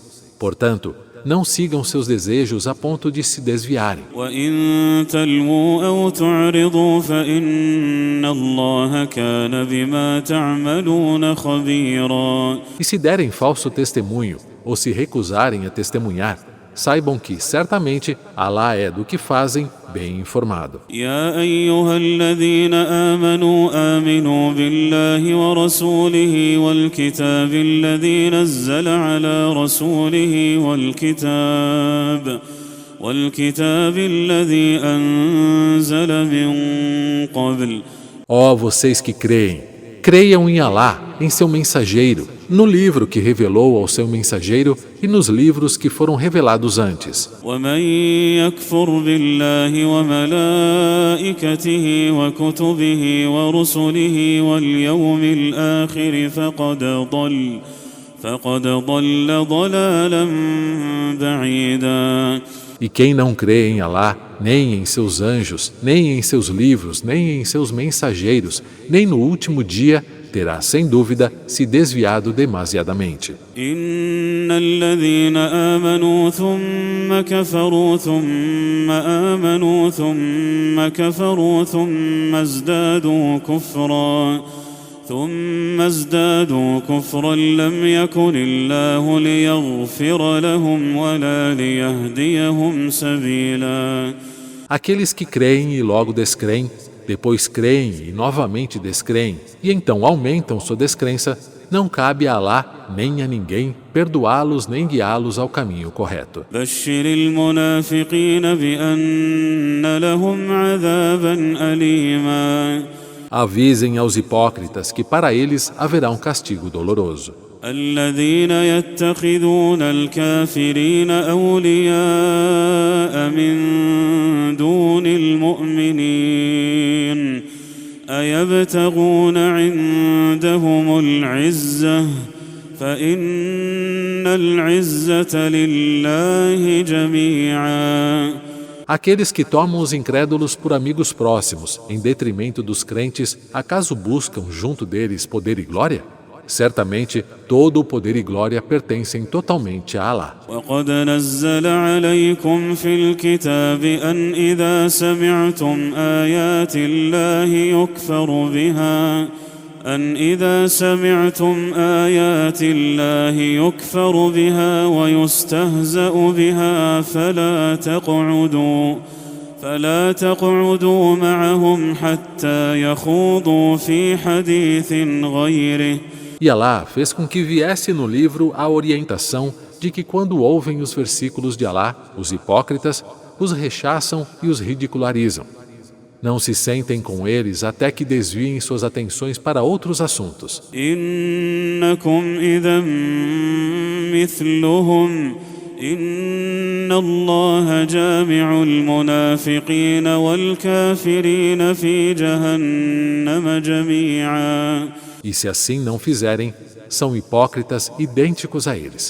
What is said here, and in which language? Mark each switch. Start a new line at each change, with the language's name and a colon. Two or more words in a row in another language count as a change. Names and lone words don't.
Portuguese: Portanto, não sigam seus desejos a ponto de se desviarem.
Arabic: وإن تلووا أو تعرضوا فإن الله كان بما تعملون خبيرا.
Portuguese: E se derem falso testemunho ou se recusarem a testemunhar, saibam que, certamente, Alá é do que fazem bem informado.
Arabic: يا أيها الذين آمنوا بالله ورسوله والكتاب الذي نزل على رسوله والكتاب الذي أنزل من قبل.
Portuguese: Ó vocês que creem, creiam em Alá, em seu mensageiro, no livro que revelou ao seu mensageiro e nos livros que foram revelados antes.
Arabic: ومن يكفر بالله وملائكته وكتبه ورسله واليوم الآخر فقد ضل ضلالا بعيدا.
Portuguese: E quem não crê em Alá, nem em seus anjos, nem em seus livros, nem em seus mensageiros, nem no último dia, terá sem dúvida se desviado demasiadamente.
Arabic: إن الذين آمنوا ثم كفروا ثم آمنوا ثم كفروا ثم ازدادوا كفرا لم يكن الله ليغفر لهم ولا ليهديهم سبيلا.
Portuguese: Aqueles que creem e logo descreem, depois creem e novamente descreem, e então aumentam sua descrença, não cabe a Alá nem a ninguém perdoá-los nem guiá-los ao caminho correto.
Arabic: بشر المنافقين بأن لهم عذابا أليما.
Portuguese: Avisem aos hipócritas que para eles haverá um castigo doloroso.
Arabic: الذين يتخذون الكافرين أولياء من دون المؤمنين أيبتغون عندهم العزة فإن العزة لله جميعا.
Portuguese: Aqueles que tomam os incrédulos por amigos próximos, em detrimento dos crentes, acaso buscam junto deles poder e glória? Certamente, todo o poder e glória pertencem totalmente a Alá.
Arabic: وقد نزل عليكم في الكتاب أن إذا سمعتم آيات الله يكفر بها ويستهزأ بها فلا تقعدوا معهم حتى يخوضوا في حديث غيره.
Portuguese: E Alá fez com que viesse no livro a orientação de que quando ouvem os versículos de Alá, os hipócritas os rechaçam e os ridicularizam. Não se sentem com eles até que desviem suas atenções para outros assuntos.
Arabic: إنكم إذا مثلهم إن الله جامع المنافقين والكافرين في جهنم جميعا.
Portuguese: E se assim não fizerem, são hipócritas idênticos a eles.